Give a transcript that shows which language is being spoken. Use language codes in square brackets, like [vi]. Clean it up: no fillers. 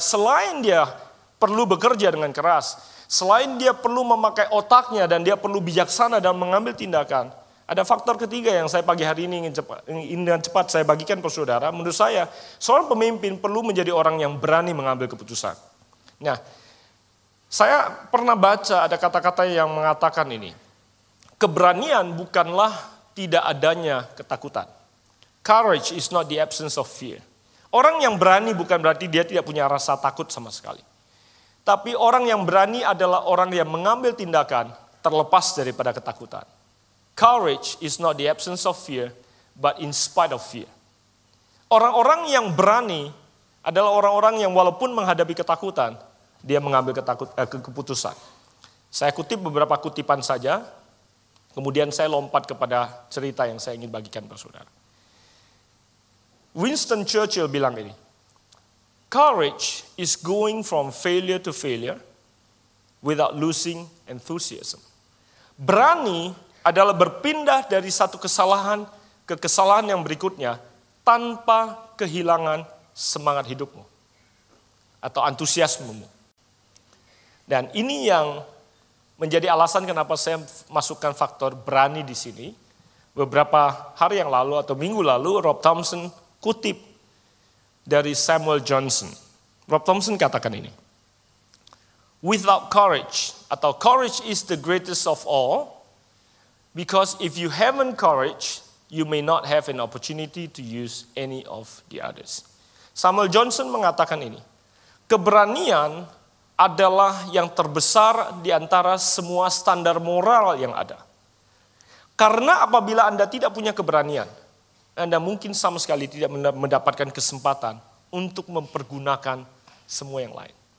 [id] Selain dia perlu bekerja dengan keras, selain dia perlu memakai otaknya dan dia perlu bijaksana dan mengambil tindakan, ada faktor ketiga yang saya pagi hari ini ingin dengan cepat saya bagikan ke saudara. Menurut saya, seorang pemimpin perlu menjadi orang yang berani mengambil keputusan. Nah, saya pernah baca ada kata-kata yang mengatakan ini. Keberanian bukanlah tidak adanya ketakutan. [en] Courage is not the absence of fear. [id] Orang yang berani bukan berarti dia tidak punya rasa takut sama sekali. Tapi orang yang berani adalah orang yang mengambil tindakan terlepas daripada ketakutan. [en] Courage is not the absence of fear, but in spite of fear. [id] Orang-orang yang berani adalah orang-orang yang walaupun menghadapi ketakutan, dia mengambil keputusan. Saya kutip beberapa kutipan saja. Kemudian saya lompat kepada cerita yang saya ingin bagikan kepada saudara. [en] Winston Churchill [id] bilang ini, [en] courage is going from failure to failure without losing enthusiasm. [id] Berani adalah berpindah dari satu kesalahan ke kesalahan yang berikutnya tanpa kehilangan semangat hidupmu atau antusiasmemu. Dan ini yang menjadi alasan kenapa saya masukkan faktor berani di sini. Beberapa hari yang lalu atau minggu lalu, Rob Thompson kutip dari Samuel Johnson. Rob Thompson katakan ini. [en] Without courage, atau courage is the greatest of all, because if you haven't courage, you may not have an opportunity to use any of the others. [id] Samuel Johnson mengatakan ini. Keberanian adalah yang terbesar di antara semua standar moral yang ada. Karena apabila Anda tidak punya keberanian, Anda mungkin sama sekali tidak mendapatkan kesempatan untuk mempergunakan semua yang lain.